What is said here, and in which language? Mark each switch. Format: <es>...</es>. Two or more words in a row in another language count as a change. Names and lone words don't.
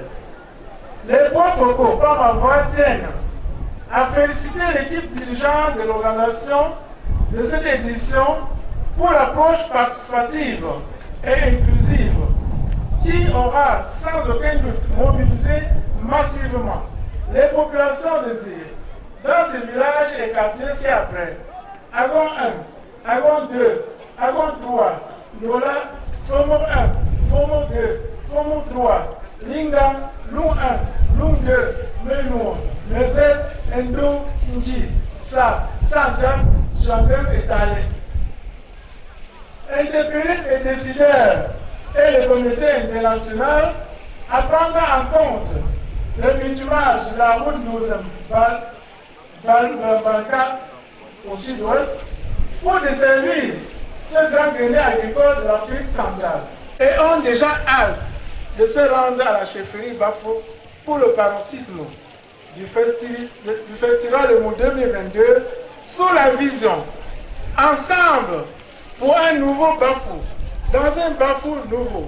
<fr>Les points focaux, par ma voix, tiennent à féliciter l'équipe dirigeante de l'organisation de cette édition pour l'approche participative et inclusive qui aura sans aucun doute mobilisé massivement les populations de Zir dans ces villages et quartiers ci-après. Agon 1, Agon 2, Agon 3, Yola, Fomo 1, Fomo 2, Fomo 3, Linga, Lung 1, Lung 2, Menou, Nezet, Endo, Nji, Sa, Sanja, Chandem et Talé. Interpellés et décideurs et le comité international à prendre en compte le bitumage de la route 12 Balka au sud-ouest pour desservir ce grand grenier agricole de l'Afrique centrale et ont déjà hâte de se rendre à la chefferie Bafou pour le paroxysme du festival de Mou 2022 sous la vision ensemble pour un nouveau Bafou, dans un Bafou nouveau.</fr>